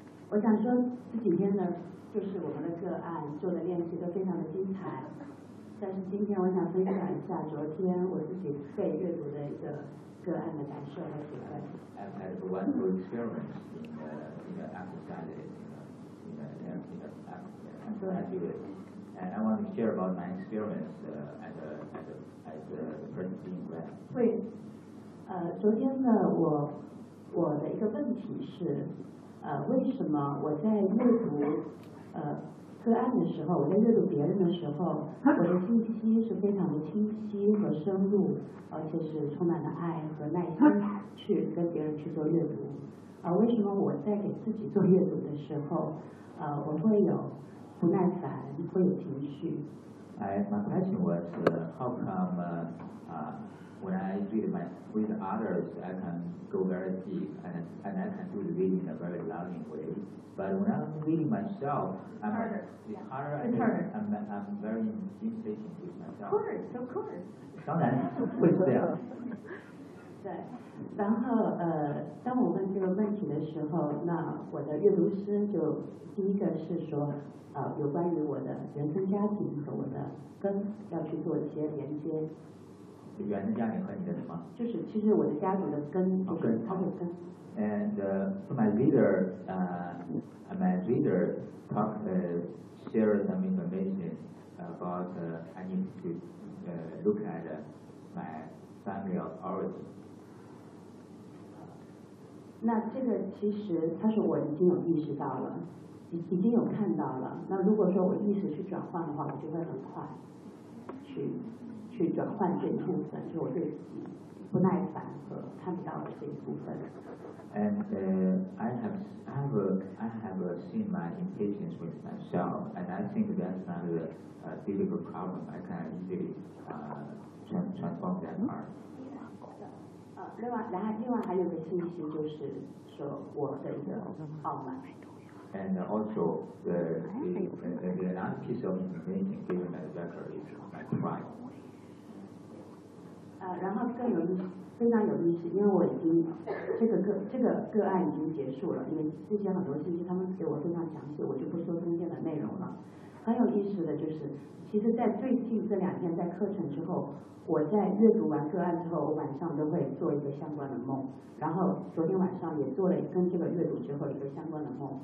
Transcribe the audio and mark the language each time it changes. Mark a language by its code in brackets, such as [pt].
[zh] 我想说这几天呢，就是我们的个案做的练习都非常的精彩。但是今天我想分享一下昨天我自己被阅读的一个个案的感受和体会。 [en] I've had a wonderful experience in the and I want to share about my experience as a person being read. [zh] 对，昨天呢，我的一个问题是，为什么我在阅读，个案的时候，我在阅读别人的时候，我的信息是非常的清晰和深入，而且是充满了爱和耐心去跟别人去做阅读。为什么我在给自己做阅读的时候，我会有不耐烦，会有情绪。 [en] My question was, how come when I read with others, I can go very deep and I can do the reading in a very loving way. But when I'm reading myself, I'm harder. I'm very impatient with myself. Of course. [zh] 当然会这样。对，然后当我问这个问题的时候，那我的阅读师就第一个是说，有关于我的原生家庭和我的根要去做一些连接。原生家庭和你的什么？就是其实我的家庭的根，就是它的根。 [en] And for my reader talk share some information about I need to look at my family of origin. [zh] 那这个其实他说我已经有意识到了，已经有看到了。那如果说我意识去转换的话，我就会很快去转换这部分，就我对不耐烦和看不到的这一部分。 [en] And I have seen my impatience with myself, and I think that's not a difficult problem. I can easily transform that part. [zh] 另外还有一个信息就是说我的一个傲慢。 [en] And also the last piece of information given by the record is my pride. [zh] 然后更有意思，非常有意思，因为我已经这个个案已经结束了，因为之前很多信息他们给我非常详细，我就不说中间的内容了。很有意思的就是，其实在最近这两天在课程之后，我在阅读完个案之后，我晚上都会做一个相关的梦，然后昨天晚上也做了跟这个阅读之后一个相关的梦。